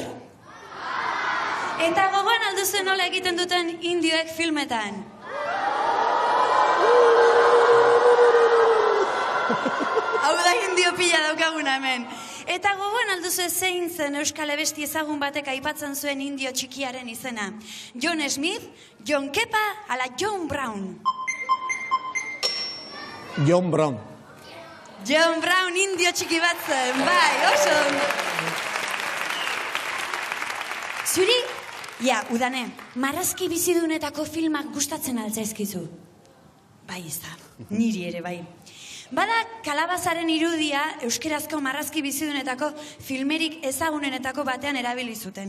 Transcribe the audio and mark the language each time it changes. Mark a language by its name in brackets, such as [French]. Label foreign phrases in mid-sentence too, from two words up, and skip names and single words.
[Basque] Eta gogoan alduzue nola egiten duten indioek filmetan? Hau da indio pila daukaguna hemen. Eta gogoan alduzue zein zen euskal abesti ezagun batek aipatzen zuen indio txikiaren izena. John Smith, John Kepa, ala John Brown? John Brown. John Brown indio txiki bat zen, bai, oso ondo. Zuri, ja, Udane, marrazki bizidunetako filmak gustatzen altzaizkizu? Bai, ez da, niri ere, bai. Bada, kalabazaren irudia euskerazko marrazki bizidunetako filmerik ezagunenetako batean erabili zuten.